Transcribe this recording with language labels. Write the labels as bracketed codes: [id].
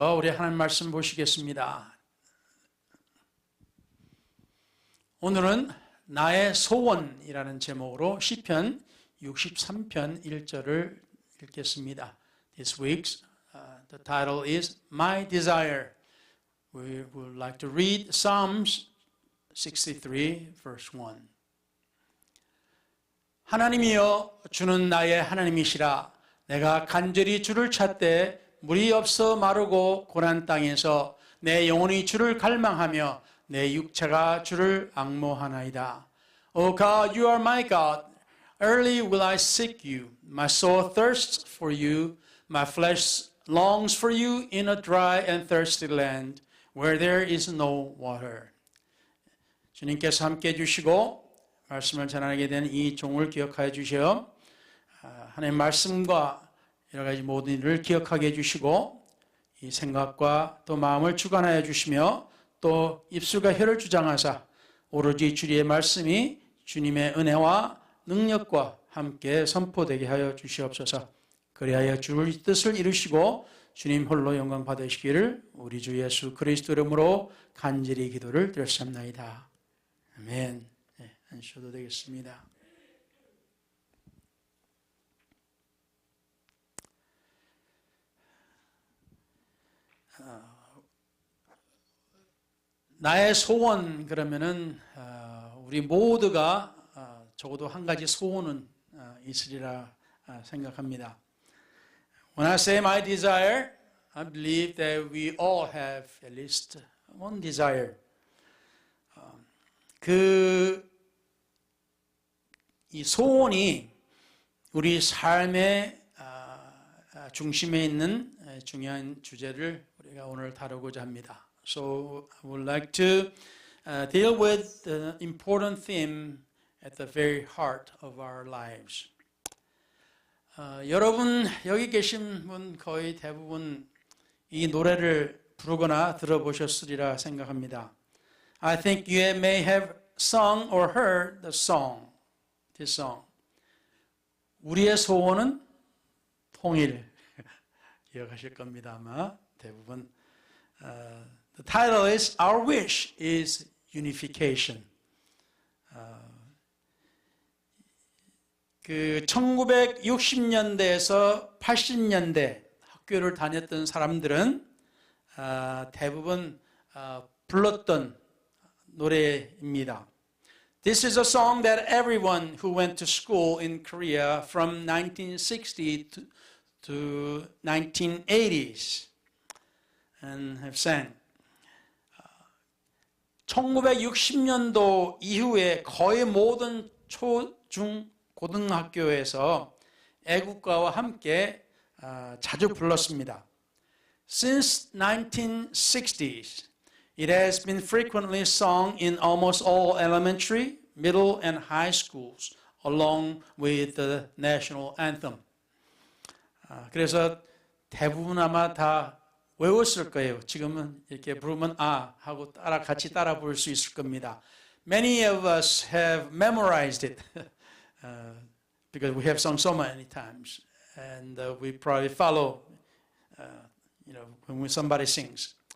[ko] 우리 하나님 말씀 보시겠습니다. 오늘은 나의 소원이라는 제목으로 시편 63편 1절을 읽겠습니다. [en] This week's the title is My Desire. We would like to read Psalms 63 verse 1. [ko] 하나님이여 주는 나의 하나님이시라. 내가 간절히 주를 찾되 물이 없어 마르고 고난 땅에서 내 영혼이 주를 갈망하며 내 육체가 주를 앙모하나이다. [en] O God, you are my God. Early will I seek you. My soul thirsts for you. My flesh longs for you in a dry and thirsty land where there is no water. [ko] 주님께서 함께 해주시고 말씀을 전하게 된 이 종을 기억하여 주시어 하나님의 말씀과 여러 가지 모든 일을 기억하게 해주시고 이 생각과 또 마음을 주관하여 주시며 또 입술과 혀를 주장하사 오로지 주의 말씀이 주님의 은혜와 능력과 함께 선포되게 하여 주시옵소서. 그리하여 주의 뜻을 이루시고 주님 홀로 영광 받으시기를 우리 주 예수 그리스도 이름으로 간절히 기도를 드렸습니다. 아멘. 네, 앉으셔도 되겠습니다. 나의 소원 그러면은 우리 모두가 적어도 한 가지 소원은 있으리라 생각합니다. [en] When I say my desire, I believe that we all have at least one desire. [ko] 이 소원이 우리 삶의 중심에 있는 중요한 주제를 우리가 오늘 다루고자 합니다. [en] So I would like to deal with the important theme at the very heart of our lives. [ko] 여러분 여기 계신 분 거의 대부분 이 노래를 부르거나 들어보셨으리라 생각합니다. [en] I think you may have sung or heard the song, this song. [ko] 우리의 소원은 통일. 기억하실 겁니다 아마 대부분. [en] The title is Our Wish is Unification. [ko] 1960년대에서 80년대 학교를 다녔던 사람들은 대부분 불렀던 노래입니다. [en] This is a song that everyone who went to school in Korea from 1960 to 1980s and have sang. [ko] 1960년도 이후에 거의 모든 초, 중, 고등학교에서 애국가와 함께 자주 불렀습니다. [en] Since 1960s, it has been frequently sung in almost all elementary, middle, and high schools, along with the national anthem. [ko] 그래서 대부분 아마 다 외웠을 거예요. 지금은 이렇게 부르면 하고 같이 따라 부를 수 있을 겁니다. [en] Many of us have memorized it because we have sung so many times, and we probably follow, when somebody sings.